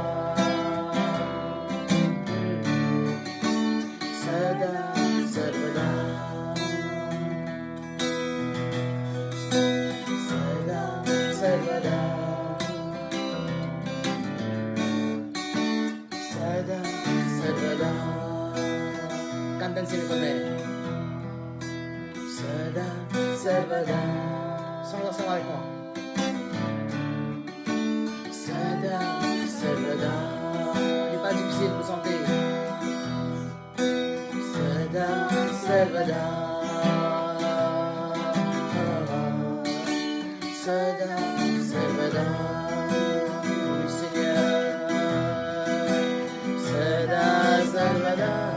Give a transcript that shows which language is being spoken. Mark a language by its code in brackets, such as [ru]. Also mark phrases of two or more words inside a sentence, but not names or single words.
[hi] सदा सर्वदा सदा सर्वदा सदा सर्वदा [it] canten insieme con me [hi] सदा सर्वदा sama-sama [fr] avec moi [hi] सदा सर्वदा [fr] il n'est pas difficile de chanter [hi] सदा सर्वदा सदा सर्वदा [fr] oui Seigneur [hi] सदा सर्वदा